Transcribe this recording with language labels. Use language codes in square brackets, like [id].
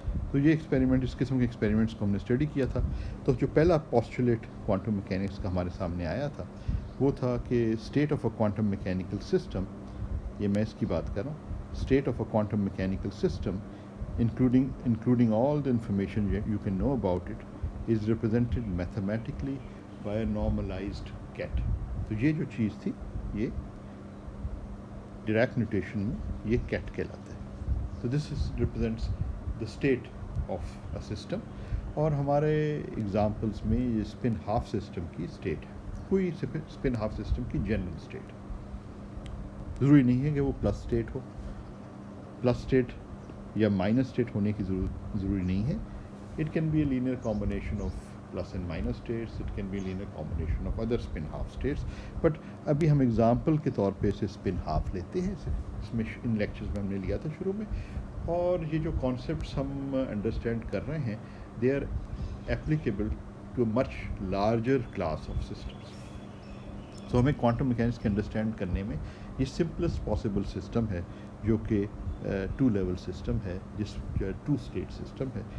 [ur] تو یہ ایکسپیریمنٹ اس قسم کے ایکسپیریمنٹس کو ہم نے اسٹڈی کیا تھا. تو جو پہلا پوسٹولیٹ کوانٹم میکینکس کا ہمارے سامنے آیا تھا وہ تھا کہ [en] state of a quantum mechanical system, [ur] یہ میں اس کی بات کر رہا ہوں, state of a quantum mechanical system [en] including all the information you can know about it is represented mathematically by a normalized ket. [ur] تو یہ جو چیز تھی یہ ڈیریک نوٹیشن میں یہ کیٹ کہلاتا ہے. [en] تو this represents the state of a system. [ur] اور ہمارے ایگزامپلس میں یہ اسپن ہاف سسٹم کی اسٹیٹ ہے. کوئی اسپن ہاف سسٹم کی جنرل اسٹیٹ ضروری نہیں ہے کہ وہ پلس اسٹیٹ ہو, پلس اسٹیٹ یا مائنس اسٹیٹ ہونے کی ضروری نہیں ہے. [en] It can be a linear combination of plus and minus states, it can be linear combination of other spin half states. [ur] But ابھی ہم ایگزامپل کے طور پہ اسے اسپن ہاف لیتے ہیں. اس میں ان لیکچرز میں ہم نے لیا تھا شروع میں. اور یہ جو کانسیپٹس ہم انڈرسٹینڈ کر رہے ہیں [en] They are applicable to much larger class of systems. [ur] تو ہمیں کوانٹم میکینکس کے انڈرسٹینڈ کرنے میں یہ سمپلسٹ پاسبل سسٹم ہے جو کہ 2 لیول سسٹم ہے, جس 2 اسٹیٹ سسٹم ہے.